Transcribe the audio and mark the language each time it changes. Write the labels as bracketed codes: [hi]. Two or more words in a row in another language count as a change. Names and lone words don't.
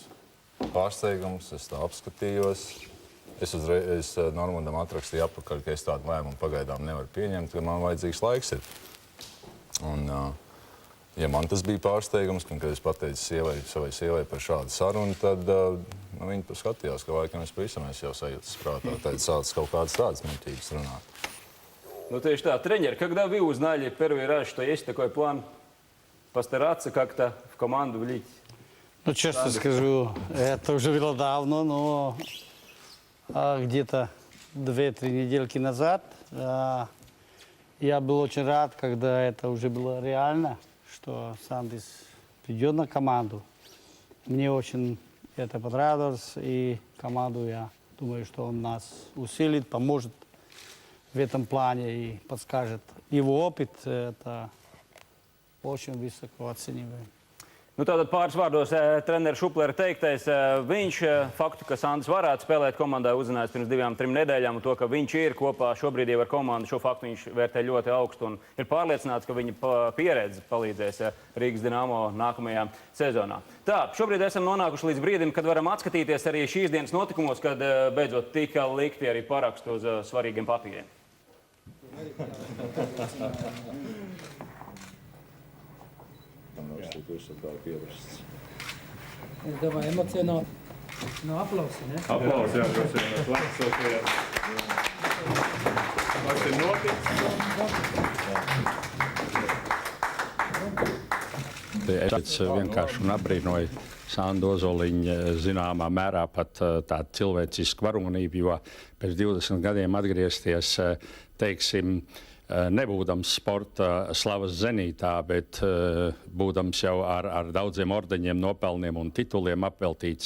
[lv] Pārsteigums, es tā apskatījos. Es uzreiz Normundam atrakstīju atpakaļ, ka es tādu lēmumu pagaidām nevaru pieņemt, ka man vajadzīgs laiks ir. Un, ja man tas bija pārsteigums, kad es pateicu savai sievai par šādu sarunu, tad viņi skatījās, ka laikam es pavisam jau sajūtas prātā. Tad sācis kaut kādas tādas muļķības runāt. [ru] Тише так, тренер, когда вы узнали первый раз, что есть такой план постараться как-то в команду влить? Ну, честно скажу, это уже было давно, но где-то 2-3 недельки назад я был очень рад, когда это уже было реально, что Сандис придет на команду. Мне очень это понравилось, и команду, я думаю, что он нас усилит, поможет в этом плане и подскажет. Его опыт, это очень высоко оцениваем. [lv] Tātad pāris vārdos treneru Šuplera teiktais. Viņš faktu, ka Sandis varētu spēlēt komandā, uzzinājis pirms 2-3 nedēļām, un to, ka viņš ir kopā šobrīd jau ar komandu, šo faktu viņš vērtē ļoti augstu un ir pārliecināts, ka viņa pieredze palīdzēs Rīgas Dinamo nākamajā sezonā. Tā, šobrīd esam nonākuši līdz brīdim, kad varam atskatīties arī šīs dienas notikumos, kad beidzot tika likti arī parakstu uz svarīgiem papīriem. [ru] Давай, эмоционально. Ну, [lv] aplausi, nē? Aplausi, jā, droši vien. Kas ir noticis? Es vienkārši un apbrīnoju Sandu Ozoliņu zināmā mērā pat tādu cilvēcisku varonību, jo pēc 20 gadiem atgriezties, teiksim, nebūdams sporta slavas zenītā, bet būdams jau ar daudziem ordeņiem, nopelniem un tituliem apveltīts.